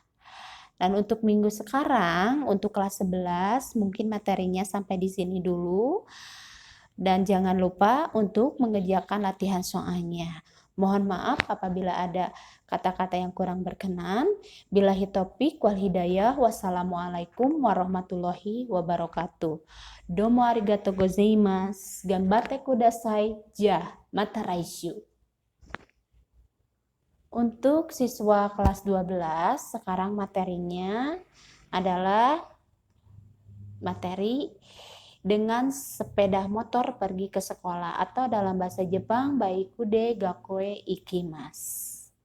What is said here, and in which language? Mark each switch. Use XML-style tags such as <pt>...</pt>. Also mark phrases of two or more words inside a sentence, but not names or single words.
<id>Dan untuk minggu sekarang, untuk kelas 11, mungkin materinya sampai di sini dulu. Dan jangan lupa untuk mengerjakan latihan soalnya. Mohon maaf apabila ada kata-kata yang kurang berkenan.</id> <ar>بالله التوفيق والهداية. والسلام عليكم ورحمة الله وبركاته.</ar> <ja>どうもありがとうございます。がんばってください. じゃ、また来週.</ja> <id>Untuk siswa kelas 12, sekarang materinya adalah materi dengan sepeda motor pergi ke sekolah atau dalam bahasa Jepang</id> <ja>バイクで学校へ行きます.</ja>